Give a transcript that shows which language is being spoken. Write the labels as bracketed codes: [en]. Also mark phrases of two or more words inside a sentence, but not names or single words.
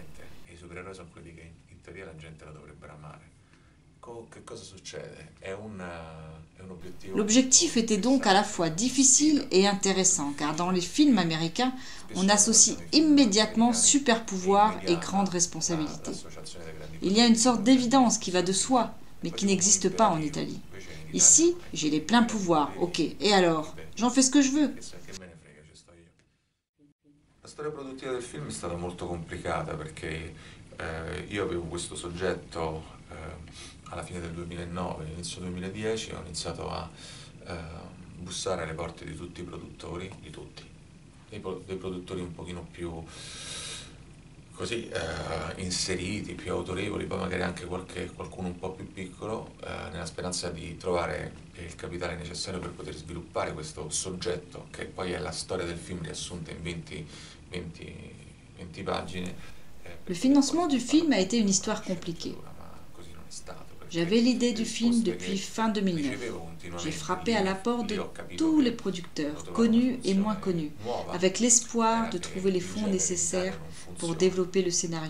[fr] L'objectif était donc à la fois difficile et intéressant, car dans les films américains, on associe immédiatement super-pouvoir et grande responsabilité. Il y a une sorte d'évidence qui va de soi, mais qui n'existe pas en Italie. Ici, j'ai les pleins pouvoirs, ok, et alors? J'en fais ce que je veux. [it] La storia produttiva del film è stata molto complicata perché io avevo questo soggetto alla fine del 2009, inizio 2010, ho iniziato a bussare alle porte di tutti i produttori, di tutti, dei produttori un pochino più così inseriti, più autorevoli, poi magari anche qualcuno un po' più piccolo, nella speranza di trovare il capitale necessario per poter sviluppare questo soggetto, che poi è la storia del film riassunta in 20 pagine. [fr] Le financement du film a été une histoire compliquée. J'avais l'idée du film depuis fin 2009. J'ai frappé à la porte de tous les producteurs, connus et moins connus, avec l'espoir de trouver les fonds nécessaires pour développer le scénario.